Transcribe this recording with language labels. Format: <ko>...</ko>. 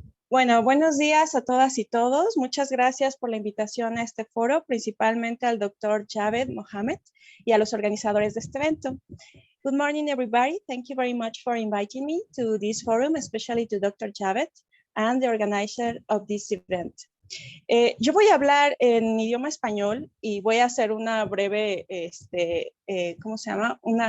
<es>Bueno, buenos días a todas y todos. Muchas gracias por la invitación a este foro, principalmente al Dr. Javed Mohammed y a los organizadores de este evento.</es> <en>Good morning, everybody. Thank you very much for inviting me to this forum, especially to Dr. Javed and the organizer of this event.</en> <es>Yo voy a hablar en idioma español y voy a hacer una breve, ¿cómo se llama?</es>